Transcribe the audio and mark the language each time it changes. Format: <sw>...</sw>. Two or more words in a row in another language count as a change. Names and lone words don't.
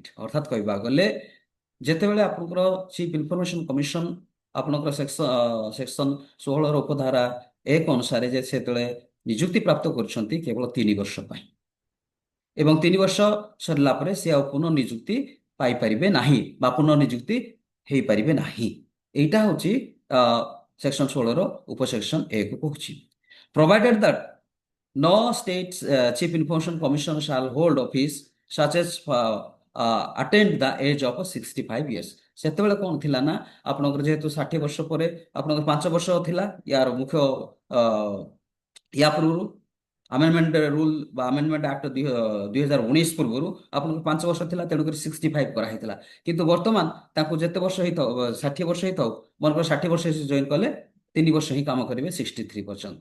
<or>ଅର୍ଥାତ୍ କହିବାକୁ ଗଲେ ଯେତେବେଳେ ଆପଣଙ୍କର</or> <en>chief information commission</en> <or>ଆପଣଙ୍କର ସେକ୍ସନ 16ର ଉପଧାରା 1 ଅନୁସାରେ ଯେ ସେତେବେଳେ ନିଯୁକ୍ତି ପ୍ରାପ୍ତ କରୁଛନ୍ତି କେବଳ 3 ବର୍ଷ ପାଇଁ, ଏବଂ 3 ବର୍ଷ ସରିଲା ପରେ ସେ ଆଉ ପୁନଃ ନିଯୁକ୍ତି ପାଇପାରିବେ ନାହିଁ ବା ପୁନଃ ନିଯୁକ୍ତି ହେଇପାରିବେ ନାହିଁ। ଏଇଟା ହଉଛି ସେକ୍ସନ 16ର ଉପସେକ୍ସନ 1 କହୁଛି।</or> <en>provided that no state chief information commissioner shall hold office such as attend the age of 65 years।</en> <or>ସେତେବେଳେ କ'ଣ ଥିଲା ନା ଆପଣଙ୍କର ଯେହେତୁ 60 ବର୍ଷ ପରେ ଆପଣଙ୍କର 5 ବର୍ଷ ଥିଲା ୟାର ମୁଖ୍ୟ ୟା ପୂର୍ବରୁ</or> <en>amendment rule</en> <or>ବା</or> <en>amendment act</en> <or>2019 ପୂର୍ବରୁ ଆପଣଙ୍କୁ 5 ବର୍ଷ ଥିଲା, ତେଣୁକରି 65 କରାହେଇଥିଲା। କିନ୍ତୁ ବର୍ତ୍ତମାନ ତାଙ୍କୁ ଯେତେ ବର୍ଷ ହେଇଥାଉ, 60 ବର୍ଷ ହେଇଥାଉ, ମନେକର 60 ବର୍ଷ ଜଏନ୍ କଲେ 3 ବର୍ଷ ହିଁ କାମ କରିବେ 63 ପର୍ଯ୍ୟନ୍ତ।</or>